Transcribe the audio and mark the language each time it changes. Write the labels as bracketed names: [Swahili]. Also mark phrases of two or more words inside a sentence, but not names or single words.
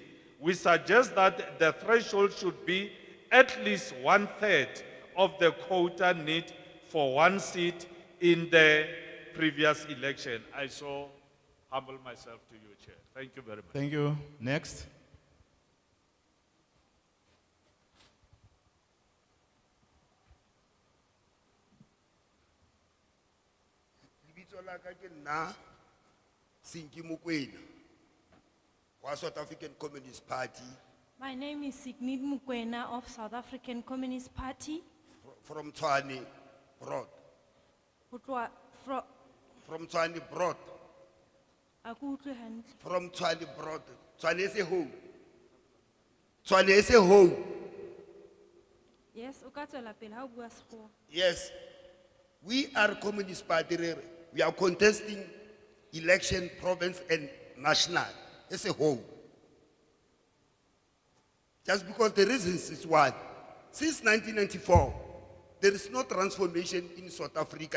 [English] We suggest that the threshold should be at least 1/3 of the quota need for one seat in the previous election. I so humble myself to you, Chair. Thank you very much. Thank you. Next. [Southern Sotho] Lebitso la ka ke nna Sinki Mokoena wa South African Communist Party [English] My name is Signid Mukwena of South African Communist Party. From Tshwane Broad. [Southern Sotho] Ho tloha [English] From Tshwane Broad. [Southern Sotho] a ke utlwe hantle. [English] From Tshwane Broad. Tshwane is a home. Tshwane is a home. Yes, [Southern Sotho] o ka tswela pele ha o bua sekgowa. [English] Yes. We are Communist Party. We are contesting election, province and national. It's a whole. Just because the reasons is one. Since 1994, there is no transformation in South Africa.